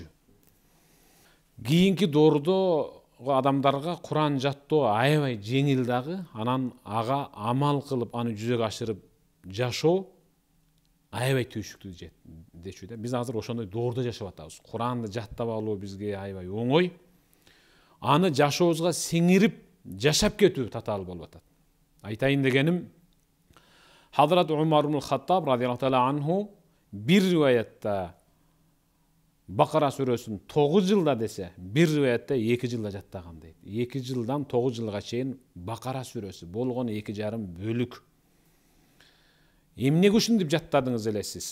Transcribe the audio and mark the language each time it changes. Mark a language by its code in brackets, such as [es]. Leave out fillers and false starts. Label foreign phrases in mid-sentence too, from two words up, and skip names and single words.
[ky] Кийинки доордо адамдарга Куран жаттоо аябай жеңил дагы, анан ага амал кылып аны жүзөгө ашырып жашоо аябай түйшүктүү дечү да. Биз азыр ошондой доордо жашап атабыз. Куранды жаттап алуу бизге аябай оңой. Аны жашообузга сиңирип жашап кетүү татаал болуп атат. Айтайын дегеним, Хадрат Умар ибн Хаттаб [ar] رضي الله تعالى عنه [ky] бир риваятта Бакара сүрөсүн 9 жылда десе, бир риваятта 2 жылда жаттаган дейт. 2 жылдан 9 жылга чейин Бакара сүрөсү болгону 2,5 бөлүк. Эмнеге ушинтип жаттадыңыз эле сиз?